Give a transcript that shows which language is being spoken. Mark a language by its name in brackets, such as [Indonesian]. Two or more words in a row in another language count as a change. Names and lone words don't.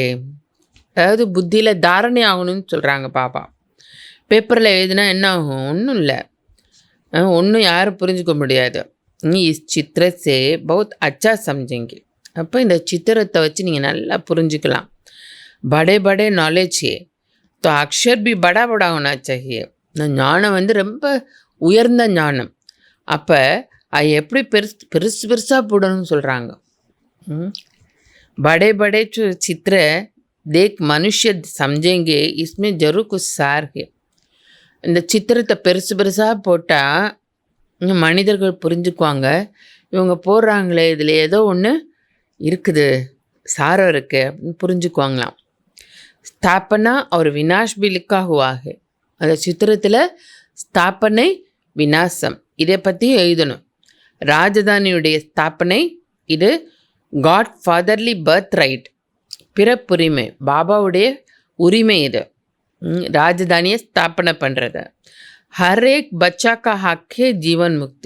[Tamil] அதாவது புத்தியில் தாரணை ஆகணும்னு சொல்கிறாங்க பாபா. பேப்பரில் எழுதுனா என்ன ஆகும்? ஒன்றும் இல்லை, ஒன்றும் யாரும் புரிஞ்சுக்க முடியாது. [Hindi] नी इस चित्र को बहुत अच्छा समझेंगे. [Tamil] அப்போ இந்த சித்திரத்தை வச்சு நீங்கள் நல்லா புரிஞ்சுக்கலாம். [Hindi] बड़े बड़े नॉलेज है तो अक्षर भी बड़ा बड़ा होना चाहिए. [Tamil] ஞானம் வந்து ரொம்ப உயர்ந்த ஞானம். அப்போ அது எப்படி பெருசாக போடணும்னு சொல்கிறாங்க. [Hindi] बड़े बड़े जो चित्र देख मनुष्य समझेंगे इसमें जरूर कुछ सार है. [Tamil] இந்த சித்திரத்தை பெருசாக போட்டால் மனிதர்கள் புரிஞ்சுக்குவாங்க. இவங்க போடுறாங்களே இதில் ஏதோ ஒன்று இருக்குது, சாரம் இருக்குது அப்படின்னு புரிஞ்சுக்குவாங்களாம். [Hindi] ஸ்தாபனா और विनाश भी लिखा हुआ है. [Tamil] அந்த சித்திரத்தில் ஸ்தாபனை விநாசம் இதை பற்றி எழுதணும். ராஜதானியுடைய ஸ்தாபனை இது [English] godfatherly birth right, [Tamil] பிறப்புரிமை, பாபாவுடைய உரிமை. இது ராஜதானியை ஸ்தாபனை பண்ணுறது. [Hindi] हर एक बच्चा का हक है जीवन मुक्ति.